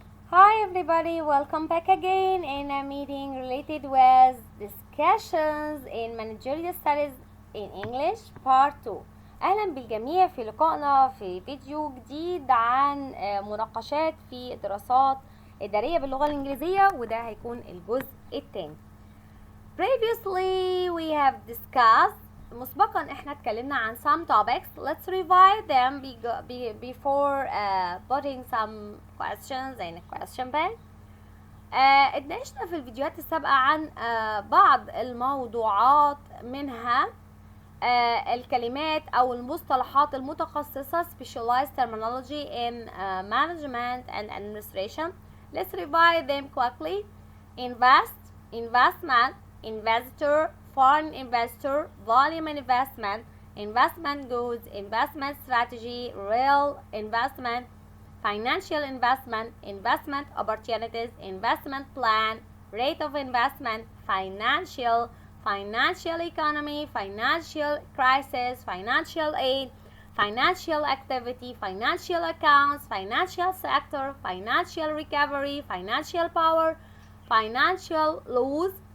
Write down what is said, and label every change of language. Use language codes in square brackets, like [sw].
[en] Hi everybody, welcome back again in a meeting related with discussions in managerial studies in English part 2. [ar] اهلا بالجميع في لقائنا في فيديو جديد عن مناقشات في الدراسات الإدارية باللغة الإنجليزية، وده هيكون الجزء الثاني. [en] Previously we have discussed [ar] مسبقا احنا اتكلمنا عن [en] some topics. Let's revise them before putting some questions in a question bank. [ar] اتناقشنا في الفيديوهات السابقة عن بعض الموضوعات، منها الكلمات او المصطلحات المتخصصة [en] specialized terminology in management and administration. Let's revise them quickly. Investment, investor, foreign investor, volume investment, investment goods, investment strategy, real investment, financial investment, investment opportunities, investment plan, rate of investment, financial economy, financial crisis, financial aid, financial activity, financial accounts, financial sector, financial recovery, financial power, financial laws,